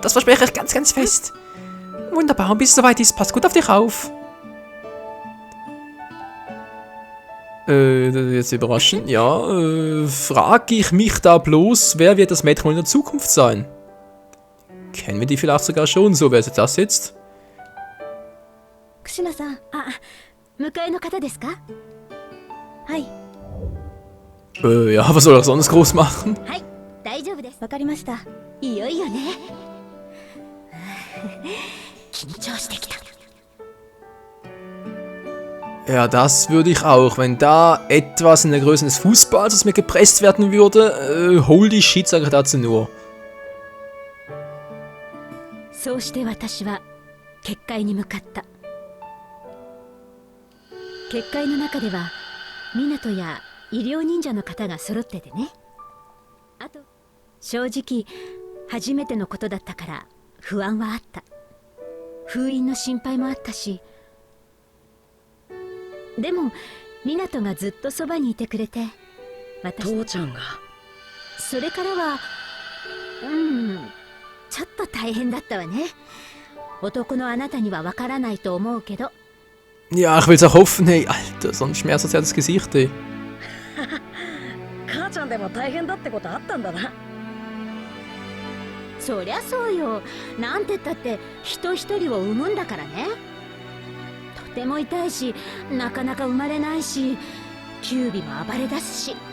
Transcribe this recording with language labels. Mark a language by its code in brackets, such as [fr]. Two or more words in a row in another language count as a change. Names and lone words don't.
[de] Das verspreche ich ganz, ganz fest. Wunderbar, und bis es soweit ist, pass gut auf dich auf. Jetzt überraschend. Ja, frage ich mich da bloß, wer wird das Mädchen in der Zukunft sein? Kennen wir die vielleicht sogar schon? So, wer ist das jetzt? [ja] クシナさん、迎えの方ですか？はい。 [de] Ja, was soll er sonst groß machen? [ja] はい、大丈夫です。わかりました。いよいよね。緊張してきた。 [de] Ja, das würde ich auch. Wenn da etwas in der Größe des Fußballs aus mir gepresst werden würde, [en] holy shit, [de] sage ich dazu nur. [ja] そうして私は結界に向かった。結界の中では湊や医療忍者の方が揃っててね。あと正直初めてのことだったから不安はあった。封印の心配もあったし、でも湊がずっとそばにいてくれて、父ちゃんがそれからはちょっと大変だったわね。男のあなたにはわからないと思うけど。 [de] Ja, ich will's auch hoffen, hey, Alter, so ein schmerzverzerrtes Gesicht, ey. [ja] 母ちゃんでも大変だってことあったんだな。そりゃそうよ。なんてったって人一人を産むんだからね。とても痛いし、なかなか生まれないし、キュービも暴れ出すし。